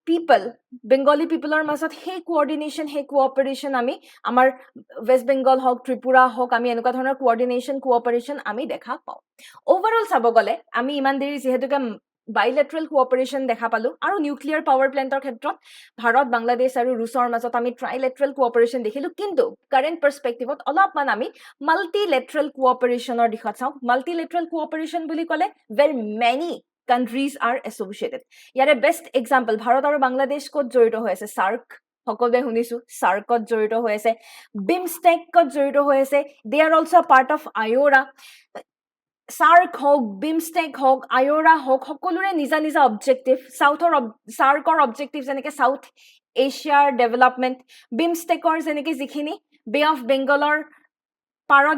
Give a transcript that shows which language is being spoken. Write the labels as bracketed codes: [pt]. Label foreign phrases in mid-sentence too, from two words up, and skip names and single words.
[as] পিপলৰ মাজত হে কোঅৰ্ডিনেশন হে কোঅপাৰেচন আমি আমাৰ ওয়েস্ট বেংগল হক ত্ৰিপুৰা হক আমি এনেকুৱা ধৰণৰ [en] coordination cooperation [as] আমি দেখা পাওঁ ওভাৰঅল চাব গলে আমি ইমান দেৰি যেহেতুকে [en] bilateral cooperation [as] দেখা পালো আৰু [en] nuclear power plant [as] ক্ষেত্ৰত ভাৰত বাংলাদেশ আৰু ৰুছৰ মাজত আমি [en] trilateral cooperation [as] দেখিলো কিন্তু [en] current perspective [as] অলপমান আমি [en] multilateral cooperation [as] দিশত চাওঁ [en] multilateral cooperation [as] বুলি ক'লে [en] very many countries are associated [as] ইয়াৰে [en] best example [as] ভাৰত আৰু বাংলাদেশ ক'ত জড়িত হৈ আছে সাৰ্ক সকলোৱে শুনিছো সাৰ্কত জড়িত হৈ আছে বিমষ্টেকত জড়িত হৈ আছে [en] they are also a part of IORA [as] সার্ক হোক বিমষ্টেক হোক আয়োৰা হোক সকলোৰে নিজা নিজা অবজেক্টিভ সাৰ্কৰ অবজেক্টিভ যেনেকে সাউথ এছিয়াৰ ডেভেলপমেন্ট বিমষ্টেকৰ যেনেকে যিখিনি বে অফ বেংগলৰ পাৰত